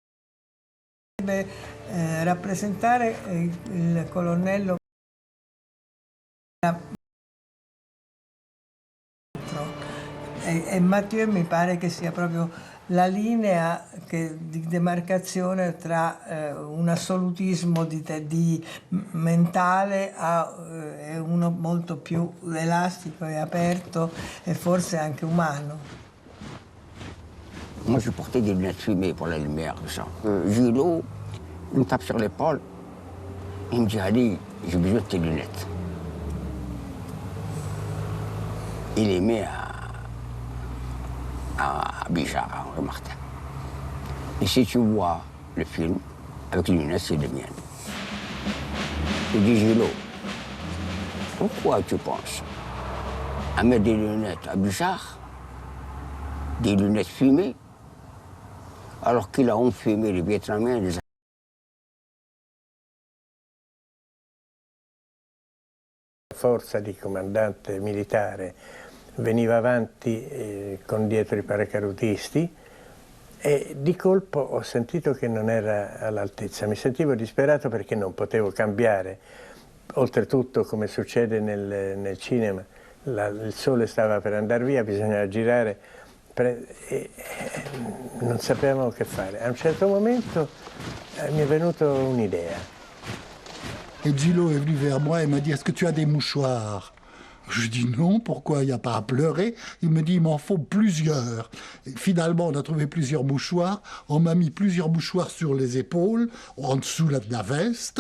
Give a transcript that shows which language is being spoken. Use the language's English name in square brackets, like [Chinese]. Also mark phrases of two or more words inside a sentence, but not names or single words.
[Italian] Rappresentare il colonnello e Mathieu mi pare che sia proprio la linea di demarcazione tra un assolutismo mentale e uno molto più elastico e aperto e forse anche umano. [French] Moi, je portais des lunettes fumées pour la lumière, tout ça. Gilot, il me tape sur l'épaule. Il me dit, Ali, j'ai besoin de tes lunettes. Il les met à Bijard, à Henri Martin. Et si tu vois le film, avec les lunettes, c'est les miennes. Je dis, Gilot, pourquoi tu penses à mettre des lunettes à Bijard, des lunettes fumées, alors qu'il a enfumé les Vietnamiens des [Italian] forza di comandante militare veniva avanti con dietro i paracadutisti e di colpo ho sentito che non era all'altezza. Mi sentivo disperato perché non potevo cambiare. Oltretutto, come succede nel cinema, il sole stava per andare via, bisognava girare e non sapevamo che fare. A un certo momento mi è venuta un'idea. [French] Et Gilot est venu vers moi et m'a dit, est-ce que tu as des mouchoirs? Je dis non, pourquoi? Il n'y a pas à pleurer. Il me dit, il m'en faut plusieurs. Et finalement, on a trouvé plusieurs mouchoirs. On m'a mis plusieurs mouchoirs sur les épaules, en dessous de la veste.